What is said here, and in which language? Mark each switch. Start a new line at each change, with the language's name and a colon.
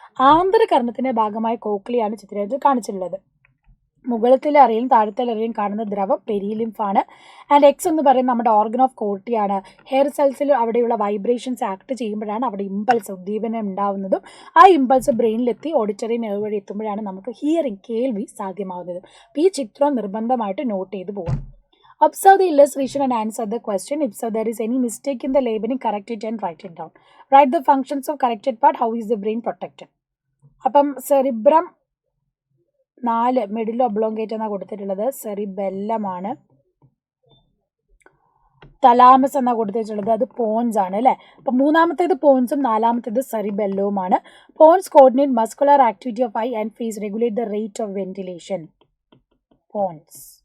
Malayalam: ആന്തരകർണത്തിന്റെ ഭാഗമായ കോക്ലിയാണ് ചിത്രത്തിൽ കാണിച്ചിട്ടുള്ളത്. മുകളിലെ അറയും താഴത്തെ അറയും കാണുന്ന ദ്രവം പെരിലിംഫാണ്. ആൻഡ് എക്സ് എന്ന് പറയുന്നത് നമ്മുടെ ഓർഗൻ ഓഫ് കോർട്ടിയാണ്. ഹെയർ സെൽസിൽ അവിടെയുള്ള വൈബ്രേഷൻസ് ആക്ട് ചെയ്യുമ്പോഴാണ് അവിടെ ഇമ്പൾസ്, ഉദ്ദീപനം ഉണ്ടാവുന്നതും ആ ഇമ്പൾസ് ബ്രെയിനിലെത്തി ഓഡിറ്ററി നെർവ് വഴി എത്തുമ്പോഴാണ് നമുക്ക് ഹിയറിംഗ്, കേൾവി സാധ്യമാവുന്നത്. അപ്പോൾ ഈ ചിത്രം നിർബന്ധമായിട്ട് നോട്ട് ചെയ്ത് പോകാം.
English: Observe the illustration and answer the question. If so, there is any mistake in the labeling, correct it and write it down. Write the functions of corrected part. How is the brain protected?
Malayalam: അപ്പം cerebrum 4 middle ഒബ്ലോങ്കേറ്റ് എന്നാണ് കൊടുത്തിട്ടുള്ളത്. സെറിബെല്ലമാണ്. Thalamus എന്നാണ് കൊടുത്തിട്ടുള്ളത്, അത് Ponce ആണ് അല്ലേ. അപ്പം മൂന്നാമത്തേത് പോൺസും നാലാമത്തേത് സെറിബെല്ലവുമാണ്.
English: Pons coordinate muscular activity of eye and face, regulate the rate of ventilation. Pons.